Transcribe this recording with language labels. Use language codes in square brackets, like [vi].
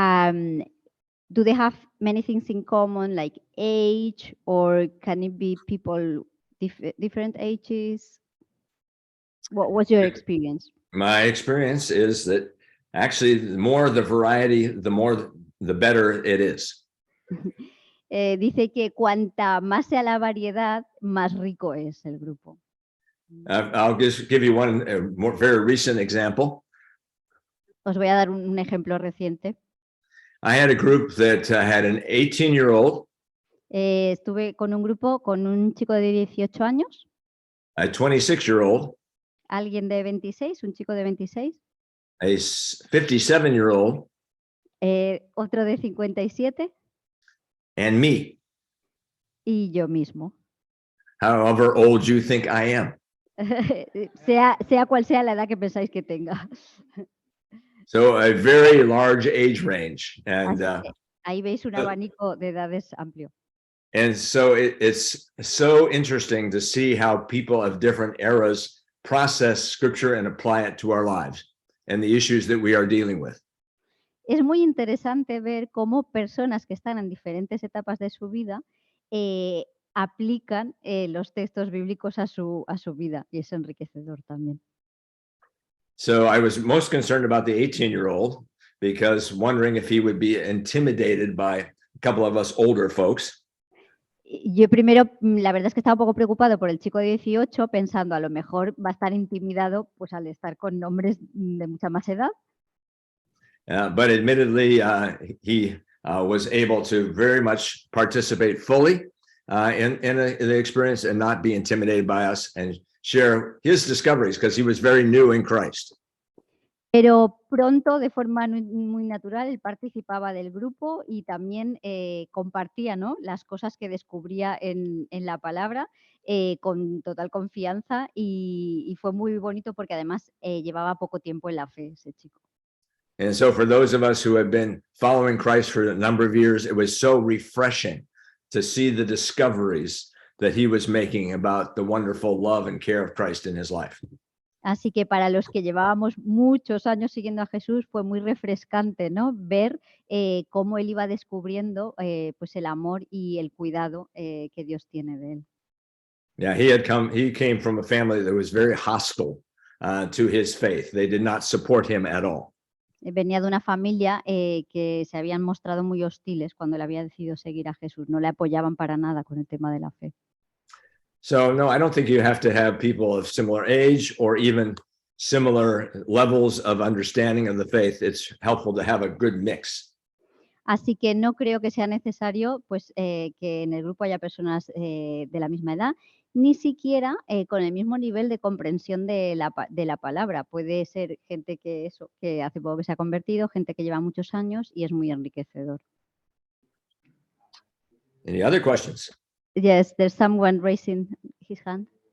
[en] do they have many things in common, like age, or can it be people different ages? What was your experience? My experience is that actually the more the variety, the better it is. [es] Dice que cuanta más sea la variedad, más rico es el grupo. [en] I'll just give you one more very recent example. [es] Os voy a dar un ejemplo reciente. [en] I had a group that had an 18-year-old, [es] Estuve con un grupo con un chico de 18 años, [en] a 26-year-old, [es] alguien de 26, un chico de 26, [en] a 57-year-old, [es] otro de 57 [en] and me, [es] y yo mismo. [en] however old you think I am. [es] sea cual sea la edad que pensáis que tenga. [en] So a very large age range. [es] Así que ahí veis un abanico de edades amplio. [en] And so it's so interesting to see how people of different eras process scripture and apply it to our lives and the issues that we are dealing with. [es] Es muy interesante ver cómo personas que están en diferentes etapas de su vida aplican los textos bíblicos a su vida, y es enriquecedor también. [en] So I was most concerned about the 18-year-old because wondering if he would be intimidated by a couple of us older folks. [es] Yo primero, la verdad es que estaba un poco preocupado por el chico de 18, pensando a lo mejor va a estar intimidado pues al estar con hombres de mucha más edad. [en] But admittedly, he was able to very much participate fully in the experience and not be intimidated by us and share his discoveries because he was very new in Christ. [es] Pero pronto, de forma muy natural, él participaba del grupo y también compartía, ¿no?, las cosas que descubría en la palabra con total confianza y fue muy bonito porque además llevaba poco tiempo en la fe ese chico. [en] And so for those of us who have been following Christ for a number of years, it was so refreshing to see the discoveries that he was making about the wonderful love and care of Christ in his life. [es] Así que para los que llevábamos muchos años siguiendo a Jesús fue muy refrescante, ¿no?, ver cómo él iba descubriendo pues el amor y el cuidado que Dios tiene de él. [en] Yeah, he came from a family that was very hostile to his faith. They did not support him at all. [es] Venía de una familia que se habían mostrado muy hostiles cuando él había decidido seguir a Jesús. No le apoyaban para nada con el tema de la fe. [en] So no, I don't think you have to have people of similar age or even similar levels of understanding of the faith. It's helpful to have a good mix. [es] Así que no creo que sea necesario pues, que en el grupo haya personas de la misma edad, ni siquiera con el mismo nivel de comprensión de la palabra. Puede ser gente que hace poco que se ha convertido, gente que lleva muchos años y es muy enriquecedor. [en] Any other questions? Yes, there's someone raising his hand.